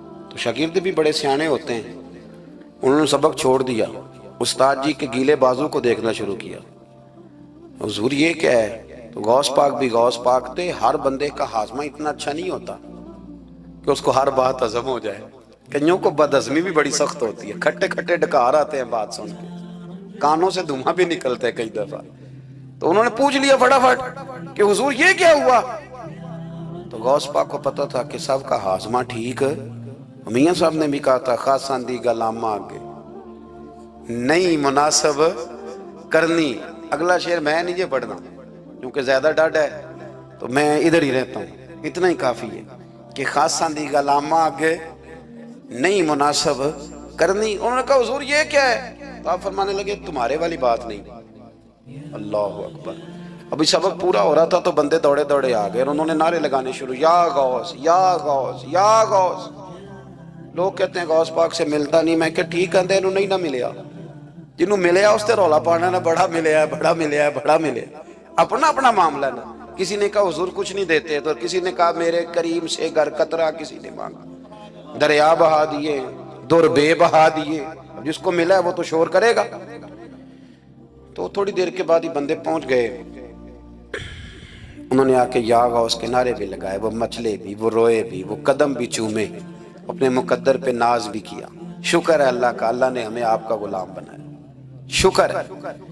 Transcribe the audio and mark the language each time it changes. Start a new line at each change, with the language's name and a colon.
Urdu: تو شاگرد بھی بڑے سیانے ہوتے ہیں، انہوں نے سبق چھوڑ دیا، استاد جی کے گیلے بازو کو دیکھنا شروع کیا۔ حضور یہ کیا ہے؟ تو غوث پاک بھی غوث پاک تھے، ہر بندے کا ہاضمہ اتنا اچھا نہیں ہوتا کہ اس کو ہر بات ہضم ہو جائے۔ کئیوں کو بد ہضمی بھی بڑی سخت ہوتی ہے، کھٹے کھٹے ڈکار آتے ہیں بات سن کے، کانوں سے دھواں بھی نکلتے ہیں کئی دفعہ۔ تو انہوں نے پوچھ لیا فٹافٹ کہ حضور یہ کیا ہوا؟ تو غوث پاک کو پتا تھا کہ سب کا ہاضمہ ٹھیک ہے. میاں صاحب نے بھی کہا تھا
Punjabi: خاصاں دی گل آما آگے نہیں مناسب کرنی.
Urdu: اگلا شعر میں نہیں یہ پڑھنا کیونکہ زیادہ ڈاڈ ہے تو میں ادھر ہی رہتا ہوں. اتنا ہی کافی ہے کہ
Punjabi: خاصاں دی گل آما آگے نہیں مناسب کرنی.
Urdu: انہوں نے کہا حضور یہ کیا ہے؟ تو آپ فرمانے لگے تمہارے والی بات نہیں. اللہ اکبر. ابھی سبق پورا ہو رہا تھا تو بندے دوڑے دوڑے آ گئے اور انہوں نے نعرے لگانے شروع یا غوث یا غوث یا غوث. لوگ کہتے ہیں غوث پاک سے ملتا نہیں. میں کہ ٹھیک کہتے انہوں نہیں نہ ملیا.
Punjabi: جنہوں ملیا اس تے رولا پانا نہ بڑا ملیا ہے بڑا ملیا ہے بڑا ملیا. اپنا اپنا معاملہ نا.
Urdu: کسی نے کہا حضور کچھ نہیں دیتے تو کسی نے کہا میرے کریم سے گر قطرہ کسی نے مانگا. دریا بہا دیے در بے بہا دیے. جس کو ملا ہے وہ تو شور کرے گا. تو تھوڑی دیر کے بعد ہی بندے پہنچ گئے. انہوں نے آ کے یا غوث کے نعرے بھی لگائے. وہ مچلے بھی وہ روئے بھی وہ قدم بھی چومے. اپنے مقدر پہ ناز بھی کیا. شکر ہے اللہ کا اللہ نے ہمیں آپ کا غلام بنایا. شکر ہے.